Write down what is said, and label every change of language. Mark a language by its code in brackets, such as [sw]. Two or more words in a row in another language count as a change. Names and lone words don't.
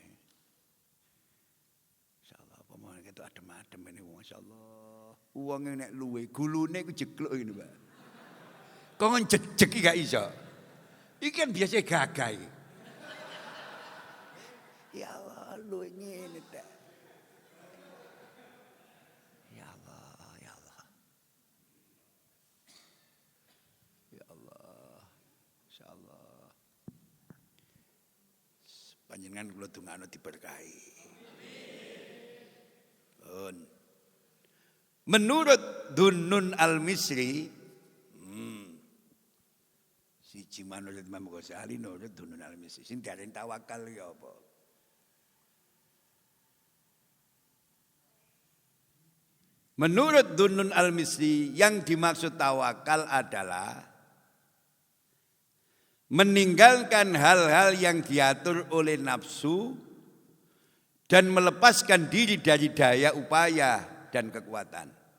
[jv] Insyaallah apa mau ketok adem-adem ini masyaallah. Wong nek luwe gulune ku jeglok ngene, Pak. Kok jejeg iki gak iso. Iki kan biasa gagah iki. Ya Allah, luwe ngene ta. Ya Allah, ya Allah. Ya Allah. Insyaallah. Panjenengan kula dongakno diberkahi. Menurut Dunnun Al-Misri, siji manurut Imam Ghazali nurut Dunnun Al-Misri. Sing diarani tawakal ya apa? [id] Menurut Dunnun Al-Misri, yang dimaksud tawakal adalah meninggalkan hal-hal yang diatur oleh nafsu dan melepaskan diri dari daya upaya dan kekuatan.